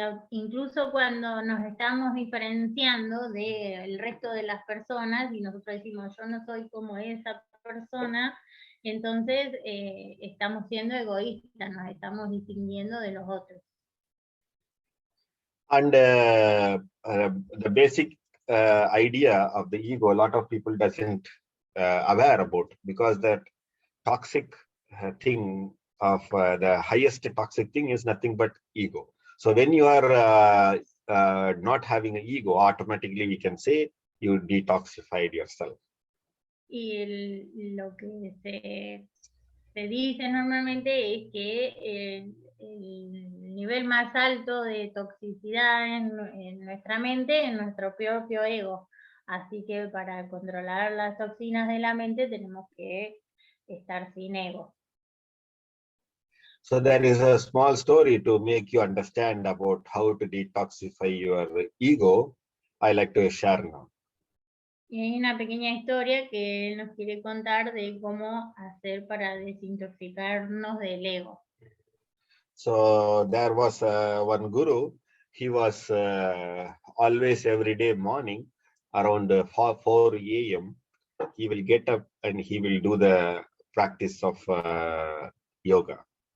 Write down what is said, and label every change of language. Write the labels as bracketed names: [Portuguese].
[Spanish] Incluso cuando nos estamos diferenciando del resto de las personas y nosotros decimos yo no soy como esa persona, entonces estamos siendo egoístas, nos estamos distinguiendo de los otros. [English] And the basic idea of the ego, a lot of people doesn't aware about, because that toxic thing of the highest toxic thing is nothing but ego. So when you are not having an ego, automatically we can say you detoxified yourself. [Spanish] Y lo que se dice normalmente es que el nivel más alto de toxicidad en nuestra mente es nuestro propio ego. Así que para controlar las toxinas de la mente tenemos que estar sin ego. [English] So there is a small story to make you understand about how to detoxify your ego. I like to share now. [Spanish] Y hay una pequeña historia que él nos quiere contar de cómo hacer para desintoxicarnos del ego. [English] So there was one guru. He was always every day morning around 4 a.m. He will get up and he will do the practice of yoga.